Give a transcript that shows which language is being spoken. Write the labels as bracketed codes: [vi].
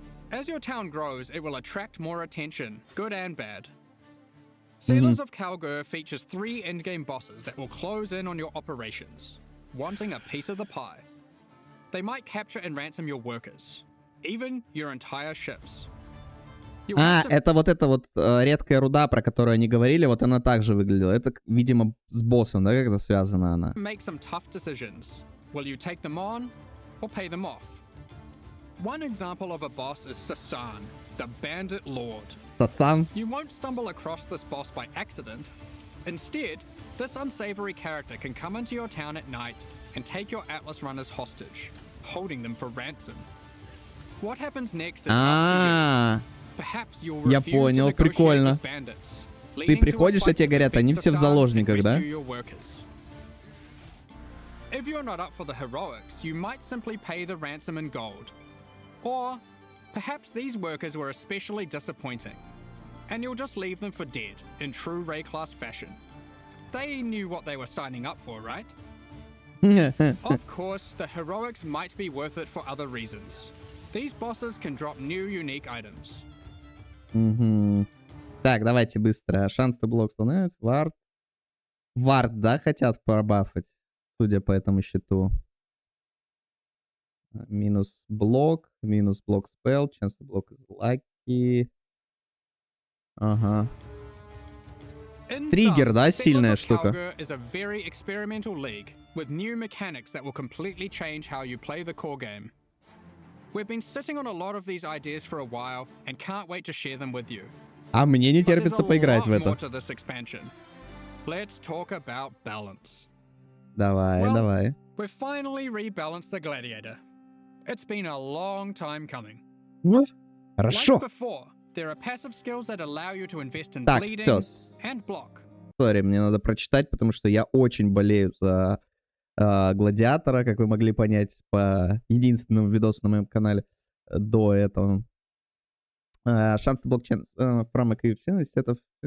[en] As your town grows, it will attract more attention, good and bad. Settlers of Kalguur features 3 endgame bosses that will close in on your operations, wanting a piece of the pie. They might capture and ransom your workers, even your entire ships. [ru] Это вот редкая руда, про которую они говорили, вот она также выглядела. Это, видимо, с боссом, да, как-то связана она. [en] Make some tough decisions. Will you take them on or pay them off? One example of a boss is Sasan, the Bandit Lord. [ru] Сасан? [en] You won't stumble across this boss by accident. Instead, this unsavory character can come into your town at night and take your Atlas runners hostage, holding them for ransom. What happens next is up to you. Perhaps you'll refuse to negotiate with bandits, [ru] Ты приходишь, а тебе говорят, они все в заложниках, да? [en] If you're not up for the heroics, you might simply pay the ransom in gold. Or perhaps these workers were especially disappointing, and you'll just leave them for dead in true Ray class fashion. They knew what they were signing up for, right? Of course, the heroics might be worth it for other reasons. These bosses can drop new unique items. [ru] Так, давайте быстро. Шанс [en] to block [ru] становится. Вард. Вард, да, хотят пробафать, судя по этому счету. Минус блок спелл. [en] Chance to block is lucky. [ru] Ага. Триггер, да, сильная штука. [en] Kalguur is a very experimental league with new mechanics that will completely change how you play the core game. We've been sitting on a lot of these ideas for a while and can't wait to share them with you. [ru] А мне не терпится поиграть в это. [en] Let's talk about balance. [ru] Давай. [en] We've finally rebalanced the gladiator. It's been a long time coming. [ru] Хорошо. [en] Like before, there are passive skills that allow you to invest in [ru] Так, [en] bleeding [ru] все. [en] and block. [ru] Сори, мне надо прочитать, потому что я очень болею за Гладиатора, как вы могли понять по единственному видосу на моем канале до этого. [en] Шанс to blockchain from equivalence instead of...